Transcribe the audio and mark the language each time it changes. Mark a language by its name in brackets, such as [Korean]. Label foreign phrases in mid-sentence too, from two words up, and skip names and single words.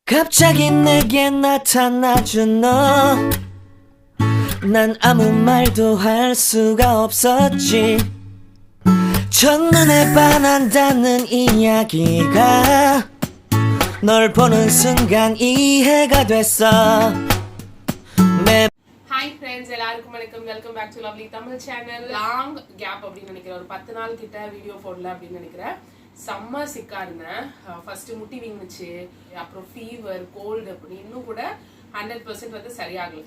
[Korean] 갑자기 내게 나타나준 너 난 아무 말도 할 수가 없었지 첫눈에 반한다는 이야기가 널 보는 순간 이해가 됐어 [English] Hi friends, [Tamil] எல்லாருக்கும் வணக்கம். [English] welcome back to Lovely Tamil Channel. long gap [Tamil] அப்படின்னு நினைக்கிறேன், ஒரு 10 நாள் கிட்ட வீடியோ போடல அப்படின்னு நினைக்கிறேன். செம்ம சிக்கா இருந்தேன். ஃபர்ஸ்ட் முட்டி வீங்குச்சு, அப்புறம் [English] fever, cold [Tamil] அப்படி இன்னும் கூட 100% வந்து சரியாகல.